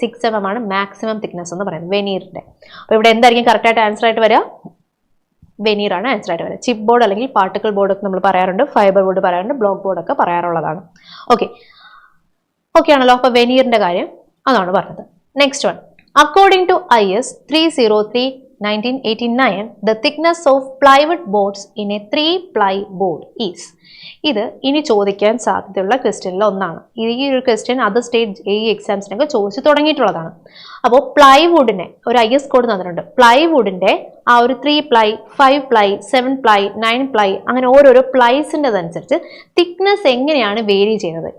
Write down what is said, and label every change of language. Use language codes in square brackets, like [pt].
[ml] 6 mm ആണ് maximum thickness എന്ന് പറയുന്നത് വെനീറിന്റെ. അപ്പോൾ ഇവിടെ എന്തായിരിക്കും കറക്റ്റ് ആയിട്ട് ആൻസർ ആയിട്ട് വരിക? വെനീർ ആണ് ആൻസർ ആയിട്ട് വരിക. ചിപ്പ് ബോർഡ് അല്ലെങ്കിൽ പാർട്ടിക്കിൾ ബോർഡ് ഒക്കെ നമ്മൾ പറയാറുണ്ട്, ഫൈബർ ബോർഡ് പറയാറുണ്ട്, ബ്ലോക്ക് ബോർഡ് ഒക്കെ പറയാറുള്ളതാണ്. ഓക്കെ ആണല്ലോ. അപ്പോൾ വെനീറിന്റെ കാര്യം അതാണ് പറഞ്ഞത്. Next one. [en] According to IS 303/1989 the thickness of plywood boards in a 3-ply board is. [ml] ഇത് ഇനി ചോദിക്കാൻ സാധ്യതയുള്ള ക്വസ്റ്റ്യനിൽ ഒന്നാണ്. ഈ ഒരു ക്വസ്റ്റ്യൻ അത് സ്റ്റേറ്റ് JE എക്സാംസിനൊക്കെ ചോദിച്ചു തുടങ്ങിയിട്ടുള്ളതാണ്. അപ്പോൾ പ്ലൈവുഡിനെ ഒരു IS കോഡ് തന്നിട്ടുണ്ട്. പ്ലൈവുഡിന്റെ ആ ഒരു 3-ply, 5-ply, 7-ply, 9-ply അങ്ങനെ ഓരോരോ പ്ലൈസിൻ്റെതനുസരിച്ച് തിക്നെസ് എങ്ങനെയാണ് വേരി ചെയ്യുന്നത്?